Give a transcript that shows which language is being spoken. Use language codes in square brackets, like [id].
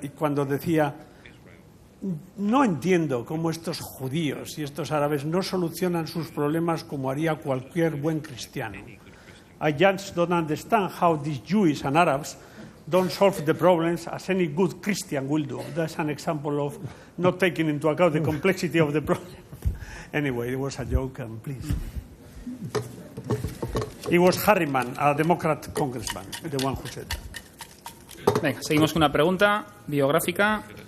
[es] Y cuando decía, no entiendo cómo estos judíos y estos árabes no solucionan sus problemas como haría cualquier buen cristiano. [en] I just don't understand how these Jews and Arabs don't solve the problems as any good Christian will do. That's an example of not taking into account the complexity of the problem. Anyway, it was a joke, and please. It was Harriman, a Democrat congressman, the one who said that. [es] Venga, seguimos con una pregunta biográfica.